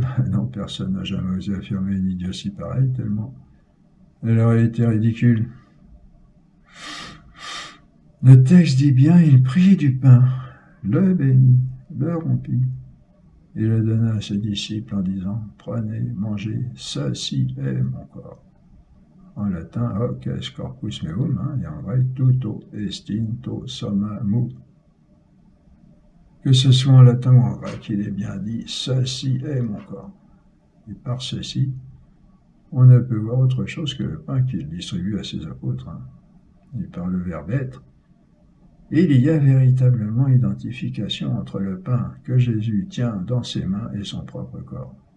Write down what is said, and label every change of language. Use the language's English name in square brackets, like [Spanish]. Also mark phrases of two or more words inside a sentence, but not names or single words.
[French] Non, personne n'a jamais osé affirmer une idiotie pareille, tellement elle aurait été ridicule. Le texte dit bien, il prit du pain, le bénit, le rompit, et le donna à ses disciples en disant, prenez, mangez, ceci est mon corps. En latin, [Latin] hoc est corpus meum, [French] et en grec, [Greek] τοῦτό ἐστιν τὸ σῶμά μου. [French] Que ce soit en latin ou en grec, il est bien dit, ceci est mon corps. Et par ceci, on ne peut voir autre chose que le pain qu'il distribue à ses apôtres. Et par le verbe être, il y a véritablement identification entre le pain que Jésus tient dans ses mains et son propre corps.